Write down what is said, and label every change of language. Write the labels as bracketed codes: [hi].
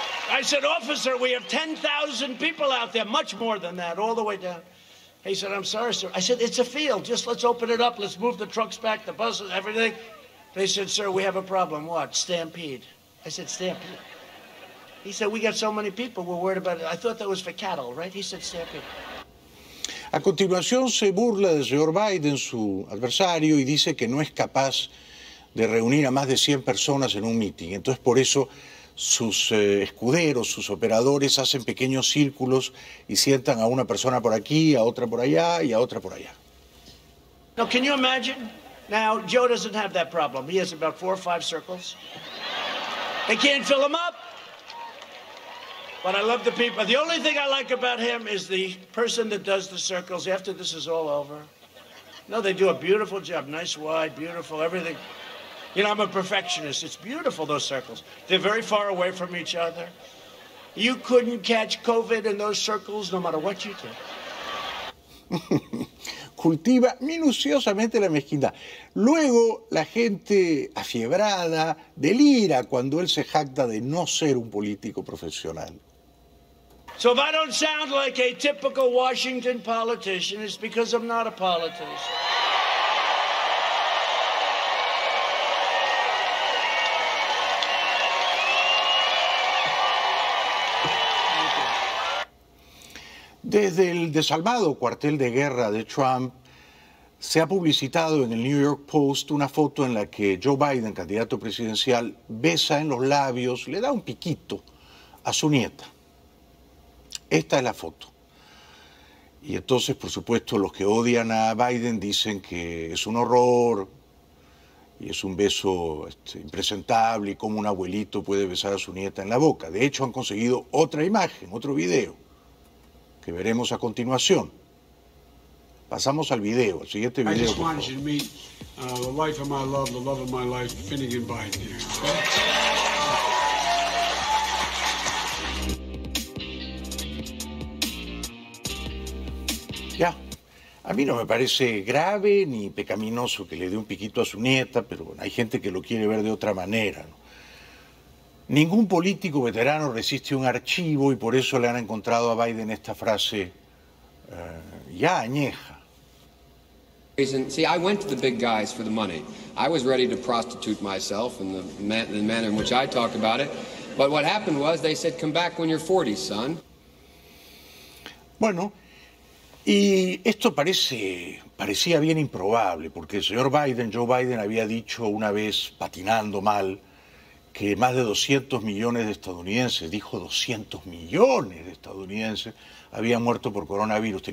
[en] I said, officer, we have 10,000 people out there, much more than that, all the way down. He said, I'm sorry, sir. I said, it's a field. Just let's open it up. Let's move the trucks back, the buses, everything. They said, sir, we have a problem. What? Stampede. I said, stampede. He said, we got so many people. We're worried about it. I thought that was for cattle, right? He said, stampede. [es] A continuación se burla del señor Biden, su adversario, y dice que no es capaz de reunir a más de 100 personas en un mitin. Entonces, por eso, sus escuderos, sus operadores, hacen pequeños círculos y sientan a una persona por aquí, a otra por allá y a otra por allá. [en] Now, can you imagine? Now, Joe doesn't have that problem. He has about 4 or 5 circles. They can't fill him up. But I love the people. The only thing I like about him is the person that does the circles after this is all over. No, they do a beautiful job. Nice, wide, beautiful, everything. You know, I'm a perfectionist. It's beautiful, those circles. They're very far away from each other. You couldn't catch COVID in those circles no matter what you did. [es] Cultiva minuciosamente la mezquindad. Luego, la gente afiebrada delira cuando él se jacta de no ser un político profesional. [en] So if I don't sound like a typical Washington politician, it's because I'm not a politician. [es] Desde el desalmado cuartel de guerra de Trump, se ha publicitado en el New York Post una foto en la que Joe Biden, candidato presidencial, besa en los labios, le da un piquito a su nieta. Esta es la foto. Y entonces, por supuesto, los que odian a Biden dicen que es un horror y es un beso impresentable y cómo un abuelito puede besar a su nieta en la boca. De hecho, han conseguido otra imagen, otro video, que veremos a continuación. Pasamos al video, al siguiente video. [en] I just want you to meet the life of my love, the love of my life, Finnegan Biden here. Okay? [es] Ya, a mí no me parece grave ni pecaminoso que le dé un piquito a su nieta, pero bueno, hay gente que lo quiere ver de otra manera, ¿no? Ningún político veterano resiste un archivo y por eso le han encontrado a Biden esta frase ya añeja. [en] See, I went to the big guys for the money. I was ready to prostitute myself in the manner in which I talk about it. But what happened was they said, come back when you're 40, son. [es] Bueno, y esto parecía bien improbable, porque el señor Biden, Joe Biden, había dicho una vez, patinando mal, que más de 200 millones de estadounidenses, dijo 200 millones de estadounidenses, habían muerto por coronavirus.